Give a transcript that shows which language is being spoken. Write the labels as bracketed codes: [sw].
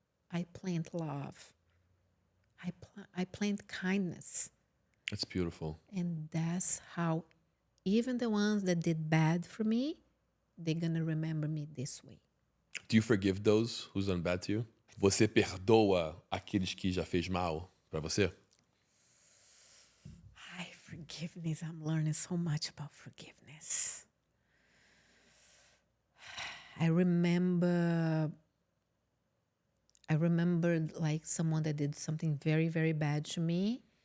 [en] I plant love. I plant kindness. That's beautiful. And that's how even the ones that did bad for me, they're gonna remember me this way. Do you forgive those who's done bad to you? [pt] Você perdoa aqueles que já fez mal pra você? [en] Forgiveness. I'm learning so much about forgiveness. I remember like someone that did something very, very bad to me.